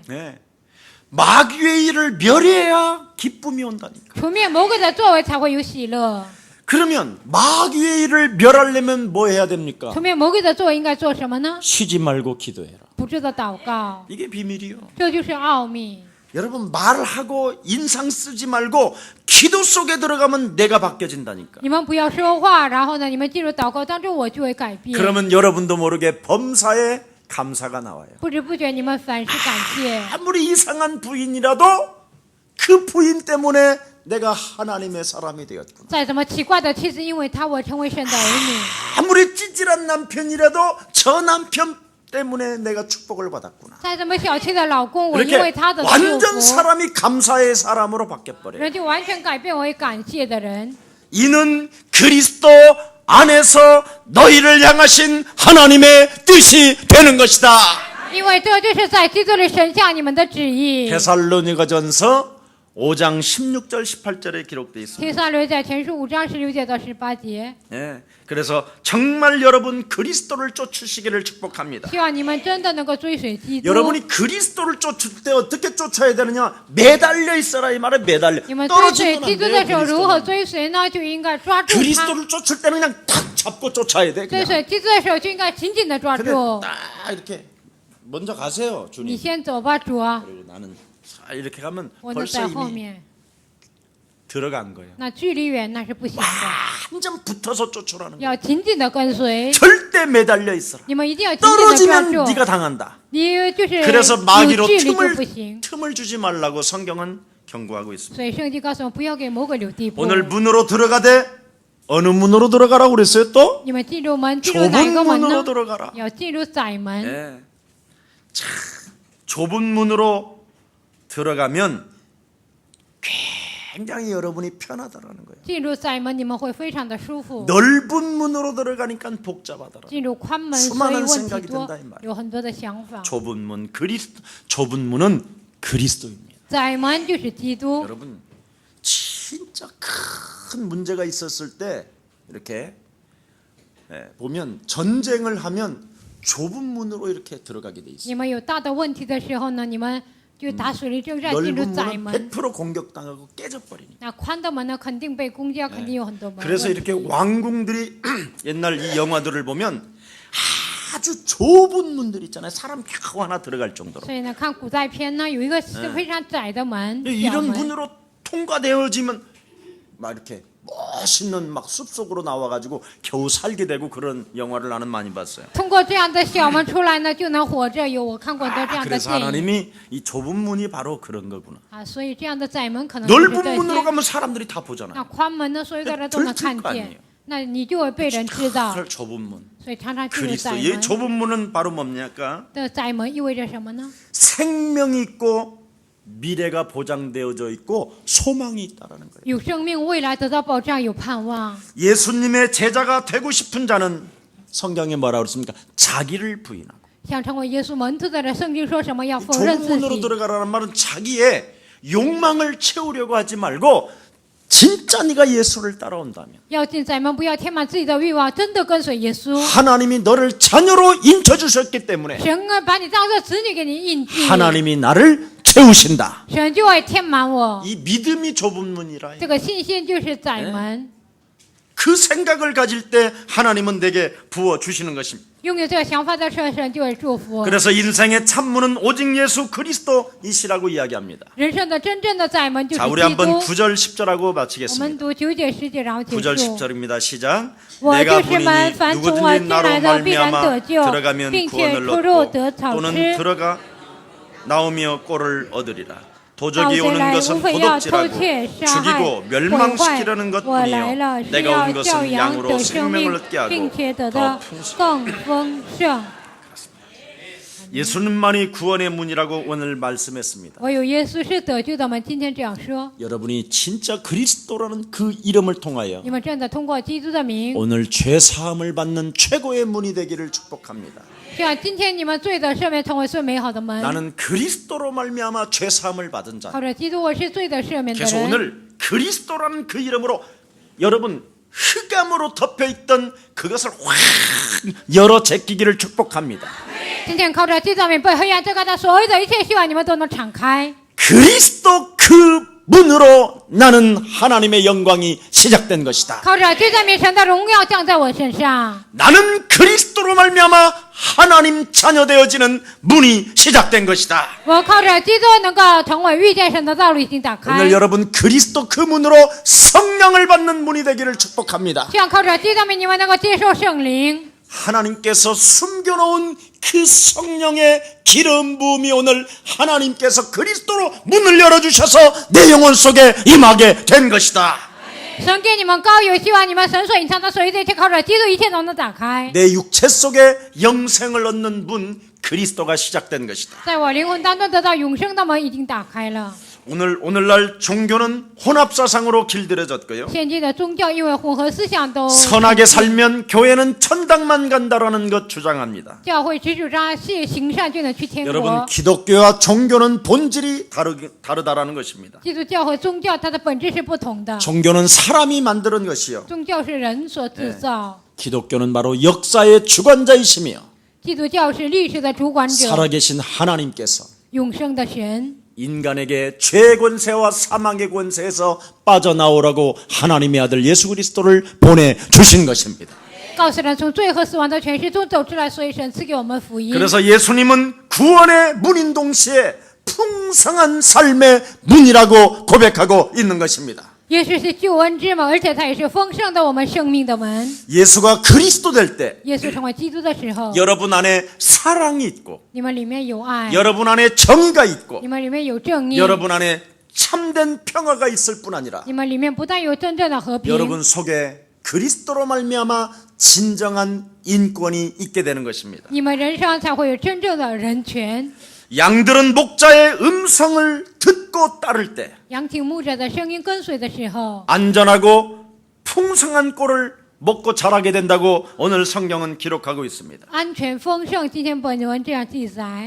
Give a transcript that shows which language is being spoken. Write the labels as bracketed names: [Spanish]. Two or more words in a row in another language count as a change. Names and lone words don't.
[Korean] 네. 마귀의 일을 멸해야 기쁨이 온다니까. [Chinese] 除灭魔鬼的作为才会有喜乐。 [Korean] 그러면 마귀의 일을 멸하려면 뭐 해야 됩니까? [Chinese] 除灭魔鬼的作为应该做什么呢？ [Korean] 쉬지 말고 기도해라. [Chinese] 不住的祷告， [Korean] 이게 비밀이요. [Chinese] 这就是奥秘。 [Korean] 여러분 말하고 인상 쓰지 말고 기도 속에 들어가면 내가 바뀌어진다니까. [Chinese] 你们不要说话，然后呢，你们进入祷告当中，我就会改变。 [Korean] 그러면 여러분도 모르게 범사에 감사가 나와요. [Chinese] 不知不觉你们凡事感谢。 [Korean] 아무리 이상한 부인이라도 그 부인 때문에 내가 하나님의 사람이 되었구나. [Chinese] 再怎么奇怪的妻子，因为他我成为神的儿女； [Korean] 아무리 찌질한 남편이라도 저 남편 때문에 내가 축복을 받았구나. [Chinese] 再怎么小气的老公，我因为 [Korean] 이렇게 [Chinese] 他的祝 [Korean] 완전 [Chinese] 福， [Korean] 사람이 감사의 사람으로 바뀌어버려요. [Chinese] 人就完全改变为感谢的人。 [Korean] 이는 그리스도 안에서 너희를 향하신 하나님의 뜻이 되는 것이다. [Chinese] 因为这就是在基督里神向你们的旨意。 [Korean] 데살로니가전서 5장 16절 18절에 기록되어 있습니다. [Chinese] 提撒罗尼迦前书5章16节到18节， [Korean] 예, 그래서 정말 여러분 그리스도를 쫓으시기를 축복합니다. [Chinese] 希望你们真的能够追随基督。 [Korean] 여러분이 그리스도를 쫓을 때 어떻게 쫓아야 되느냐? 매달려 있어라 이 말에 매달려. [Chinese] 你们追随 [Korean] 떨어지면 [Chinese] 基 [Korean] 안 [Chinese] 督的 [Korean] 돼요. [Chinese] 时候如何 [Korean] 그리스도는. [Chinese] 追随呢？就应该抓住他。 [Korean] 그리스도를 쫓을 때는 그냥 탁 잡고 쫓아야 돼. [Chinese] 追 [Korean] 그냥. [Chinese] 随基督的时候就应该紧紧的抓 [Korean] 근데 [Chinese] 住。 [Korean] 딱 이렇게 먼저 가세요, [Chinese] 你 [Korean] 주님. [Chinese] 先走吧，主啊， [Korean] 그리고 나는 자, 이렇게 가면 [Chinese] 我呢 [Korean] 벌써 [Chinese] 在后 [Korean] 이미 [Chinese] 面。 [Korean] 들어간 거예요. [Chinese] 那距离远那是不行的， [Korean] 완전 붙어서 쫓으라는 거예요. [Chinese] 要紧紧的跟随。 [Korean] 절대 매달려 있어라. [Chinese] 你们一定要紧紧的抓 [Korean] 떨어지면 [Chinese] 住。 [Korean] 네가 당한다. [Chinese] 你就是 [Korean] 그래서 [Chinese] 有 [Korean] 마귀로 [Chinese] 距离就不行。 [Korean] 틈을 주지 말라고 성경은 경고하고 있습니다. [Chinese] 所以圣经告诉我们，不要给魔鬼留地步。 [Korean] 오늘 문으로 들어가되 어느 문으로 들어가라고 그랬어요 또? [Chinese] 你们进入门，进入哪一 [Korean] 좁은 [Chinese] 个门 [Korean] 문으로 [Chinese] 呢？ [Korean] 들어가라. [Chinese] 要进入窄门。 [Korean] 예. 참 좁은 문으로 들어가면 굉장히 여러분이 편하다라는 거예요. [Chinese] 进入窄门，你们会非常的舒服。 [Korean] 넓은 문으로 들어가니까 복잡하더라. [Chinese] 进入宽门， [Korean] 수많은 [Chinese] 所以问题 [Korean] 생각이 [Chinese] 多 [Korean] 든다 이 말이에요. ， [Chinese] 有很多的想法。 [Korean] 좁은 문 좁은 문은 그리스도입니다. [Chinese] 窄门就是基督。 [Korean] 여러분 진짜 큰 문제가 있었을 때 이렇게 보면 전쟁을 하면 좁은 문으로 이렇게 들어가게 돼 있어요. [Chinese] 你们有大的问题的时候呢，你们就打水利征战，进入 [Korean] 넓은 [Chinese] 窄 [Korean] 문은 [Chinese] 门。 [Korean] 100% 공격당하고 깨져버리니까. [Chinese] 那宽的门呢，肯定被攻击，肯定有很多门。 [Korean] 그래서 이렇게 왕궁들이 옛날 이 영화들을 보면 아주 좁은 문들 있잖아요. 사람 겨우 하나 들어갈 정도로. [Chinese] 所以呢，看古代片呢，有一个是非常窄的门，小 [Korean] 이런 [Chinese] 门。 [Korean] 문으로 통과되어지면 막 이렇게 멋있는 막 숲속으로 나와가지고 겨우 살게 되고 그런 영화를 나는 많이 봤어요. [Chinese] 通过这样的小门出来呢，就能活着。有我看过很多这样的 [Korean] 그래서 [Chinese] 电影 [Korean] 하나님이 이 좁은 문이 바로 그런 거구나. [Chinese] 啊，所以这样的窄门可能就是 [Korean] 넓은 [Chinese] 这 [Korean] 문으로 [Chinese] 些。 [Korean] 가면 사람들이 다 [Chinese] 那 [Korean] 보잖아요. [Chinese] 宽门呢，所有的人都能看 [Korean] 들킬 거 [Chinese] 见 [Korean] 아니에요 ， [Chinese] 那你就会被人知道。 [Korean] 저 좁은 문. [Chinese] 所以常常进入 [Korean] 그리스도. [Chinese] 窄 [Korean] 이 [Chinese] 门。 [Korean] 좁은 문은 바로 뭡니까? [Chinese] 的窄门意味着什么呢？ [Korean] 생명이 있고 미래가 보장되어져 있고 소망이 있다라는 거예요. [Chinese] 有生命，未来得到保障，有盼望。 [Korean] 예수님의 제자가 되고 싶은 자는 성경에 뭐라고 그랬습니까? 자기를 부인하고. [Chinese] 想成为耶稣门徒的人，圣经说什么？要否认 [Korean] 좁은 [Chinese] 自 [Korean] 문으로 [Chinese] 己。 [Korean] 들어가라는 말은 자기의 욕망을 채우려고 하지 말고 진짜 네가 예수를 따라온다면 [Chinese] 要进窄门，不要填满自己的欲望，真的跟随耶稣。 [Korean] 하나님이 너를 자녀로 인쳐주셨기 때문에 [Chinese] 神啊，把你当做子女给你印记， [Korean] 하나님이 나를 채우신다. [Chinese] 神就会填满我。 [Korean] 이 믿음이 좁은 문이라. [Chinese] 这个信心就是窄门。 [Korean] 그 생각을 가질 때 하나님은 내게 부어 주시는 것입니다. [Chinese] 拥有这个想法的时候，神就会祝福。 [Korean] 그래서 인생의 참문은 오직 예수 그리스도이시라고 이야기합니다. [Chinese] 人生的真正的窄门就是 [Korean] 자, 우리 [Chinese] 基 [Korean] 한번 [Chinese] 督。 [Korean] 9절 10절하고 [Chinese] 我们 [Korean] 마치겠습니다. [Chinese] 读9节10节，然后结 [Korean] 9절 [Chinese] 束。 [Korean] 10절입니다. 시작. [Chinese] 我 [Korean] 내가 [Chinese] 就是门， [Korean] 보니니 [Chinese] 凡从我 [Korean] 누구든지 [Chinese] 进 [Korean] 나로 [Chinese] 来的必然 [Korean] 말미암아 [Chinese] 得救， [Korean] 들어가면 [Chinese] 并且 [Korean] 구원을 [Chinese] 出入 [Korean] 얻고 [Chinese] 得草 [Korean] 또는 [Chinese] 吃。 [Korean] 들어가 나오며 꼴을 얻으리라. 도적이 오는 것은 도둑질하고 죽이고 멸망시키려는 것뿐이요 내가 온 것은 양으로 생명을 얻게 하고 더 풍성. 예수님만이 구원의 문이라고 오늘 말씀했습니다. [Chinese] 唯有耶稣是得救的门。今天这样说， [Korean] 여러분이 진짜 그리스도라는 그 이름을 통하여 [Chinese] 你们真的通过基督的名， [Korean] 오늘 죄 사함을 받는 최고의 문이 되기를 축복합니다. [Chinese] 这样今天你们罪的赦免成为最美好的门。 [Korean] 나는 그리스도로 말미암아 죄 사함을 받은 자. [Chinese] 靠着基督，我是罪的赦免的 [Korean] 그래서 [Chinese] 人。 [Korean] 오늘 그리스도라는 그 이름으로 여러분 흑암으로 덮여있던 그것을 확 열어 제끼기를 축복합니다. [Chinese] 今天靠着基督的名被黑暗遮盖的所有的一切，希望你们都能敞开。 [Korean] 그리스도 그 문으로 나는 하나님의 영광이 시작된 것이다. [Chinese] 靠着基督的名，神的荣耀降在我身上。 [Korean] 나는 그리스도로 말미암아 하나님 자녀 되어지는 문이 시작된 것이다. [Chinese] 我靠着基督能够成为遇见神的道路已经打开。 [Korean] 오늘 여러분 그리스도 그 문으로 성령을 받는 문이 되기를 축복합니다. [Chinese] 希望靠着基督的名，你们能够接受圣灵。 [Korean] 하나님께서 숨겨놓은 그 성령의 기름 부음이 오늘 하나님께서 그리스도로 문을 열어주셔서 내 영혼 속에 임하게 된 것이다. [Chinese] 神给你们高油，希望你们神所隐藏的所有的一切，靠着基督一切都能打开。 [Korean] 내 육체 속에 영생을 얻는 문 그리스도가 시작된 것이다. [Chinese] 在我灵魂当中得到永生的门已经打开了。 [Korean] 오늘날 종교는 혼합사상으로 길들여졌고요. [Chinese] 现今的宗教因为混合思想都 [Korean] 선하게 살면 교회는 천당만 간다라는 것 주장합니다. [Chinese] 教会只主张是行善就能去天 [Korean] 여러분 [Chinese] 国。 [Korean] 기독교와 종교는 본질이 다르다라는 것입니다. [Chinese] 基督教和宗教它的本质是不同的， [Korean] 종교는 사람이 만드는 것이요. [Chinese] 宗教是人所制造， [Korean] 기독교는 바로 역사의 주관자이시며 [Chinese] 基督教是历史的主管者， [Korean] 살아계신 하나님께서 [Chinese] 永生的神。 [Korean] 인간에게 죄의 권세와 사망의 권세에서 빠져나오라고 하나님의 아들 예수 그리스도를 보내주신 것입니다. [Chinese] 告诉人从罪和死亡的权势中走出来，所以神赐给我们福音。 [Korean] 그래서 예수님은 구원의 문인 동시에 풍성한 삶의 문이라고 고백하고 있는 것입니다. [Chinese] 耶稣是救恩之门，而且他也是丰盛的我们生命的门。 [Korean] 예수가 그리스도 될 때 [Chinese] 耶稣成为基督的时候， [Korean] 여러분 안에 사랑이 있고 [Chinese] 你们里面有爱， [Korean] 여러분 안에 정의가 있고 [Chinese] 你们里面有正义， [Korean] 여러분 안에 참된 평화가 있을 뿐 아니라 [Chinese] 你们里面不但有真正的和平， [Korean] 여러분 속에 그리스도로 말미암아 진정한 인권이 있게 되는 것입니다. [Chinese] 你们人生才会有真正的人权。 [Korean] 양들은 목자의 음성을 듣고 따를 때 [Chinese] 羊听牧者的声音跟随的时候， [Korean] 안전하고 풍성한 꼴을 먹고 자라게 된다고 오늘 성경은 기록하고 있습니다. [Chinese] 安全丰盛。今天本文这样记载。